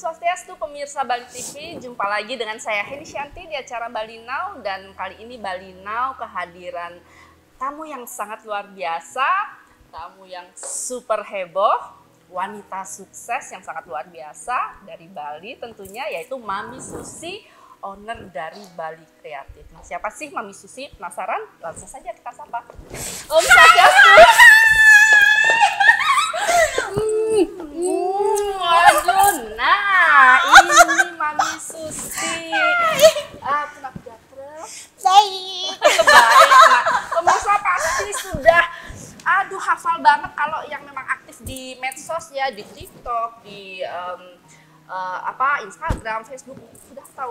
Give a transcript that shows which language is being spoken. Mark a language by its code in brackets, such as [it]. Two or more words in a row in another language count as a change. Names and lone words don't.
[id] Swastiastu pemirsa Bali TV, jumpa lagi dengan saya Heni Shanti di acara Bali Now, dan kali ini Bali Now kehadiran tamu yang sangat luar biasa, tamu yang super heboh, wanita sukses yang sangat luar biasa dari Bali tentunya, yaitu Mami Susi, owner dari Bali Kreatif. Nah, siapa sih Mami Susi? Penasaran? Langsung saja kita sapa. [ban] Om Swastiastu. [id] Waduh, nah ini Mami Susi. Kenapa jatuh? Baik. Baik. Nah, pemirsa pasti sudah, hafal banget kalau yang memang aktif di medsos ya, di TikTok, di Instagram, Facebook, sudah tahu.